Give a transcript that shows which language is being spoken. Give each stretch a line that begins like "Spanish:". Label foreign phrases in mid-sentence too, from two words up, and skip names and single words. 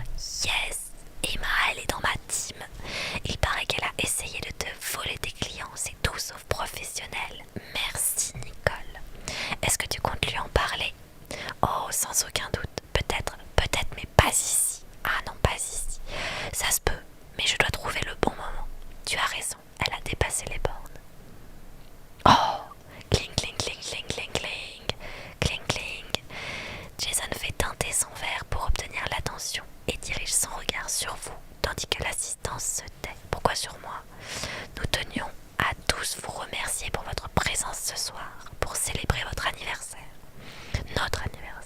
French: Yes, Emma, elle est dans ma team. Il paraît qu'elle a essayé de te voler tes clients, c'est tout sauf professionnel. Merci Nicole. Est-ce que tu comptes lui en parler? Oh, sans aucun doute. Peut-être, mais pas ici. Ah non, pas ici. Ça se peut, mais je dois trouver le bon moment. Tu as raison, elle a dépassé les bornes. Oh, cling, cling, cling, cling, cling, cling. Cling, cling. Jason fait teinter son verre pour obtenir l'attention et dirige son regard sur vous, tandis que l'assistance se tait. Pourquoi sur moi? Nous tenions à tous vous remercier pour votre présence ce soir, pour célébrer votre anniversaire. Notre anniversaire.